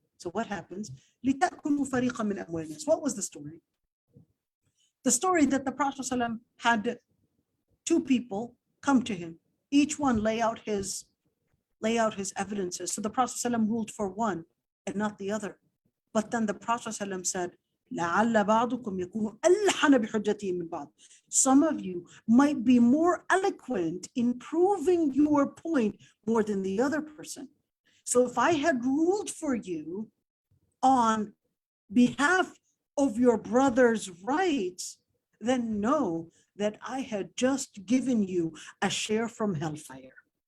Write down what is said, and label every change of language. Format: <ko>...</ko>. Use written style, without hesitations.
<en>So what happens?</en> <ar>لِتَأْكُلُوا فَرِيقًا مِنْ أَمْوَالِ النَّاسِ.</ar> <en>What was the story? The story that the Prophet ﷺ had two people come to him, each one lay out his evidences. So the Prophet ﷺ ruled for one and not the other. But then the Prophet ﷺ said,</en> <ar>لَعَلَّ بَعْضُكُمْ يَكُونُ أَلْحَنَ بِحُجَّتِهِ مِنْ بَعْضٍ.</ar> <en>Some of you might be more eloquent in proving your point more than the other person. So if I had ruled for you on behalf of your brother's rights, then know that I had just given you a share from hellfire.</en>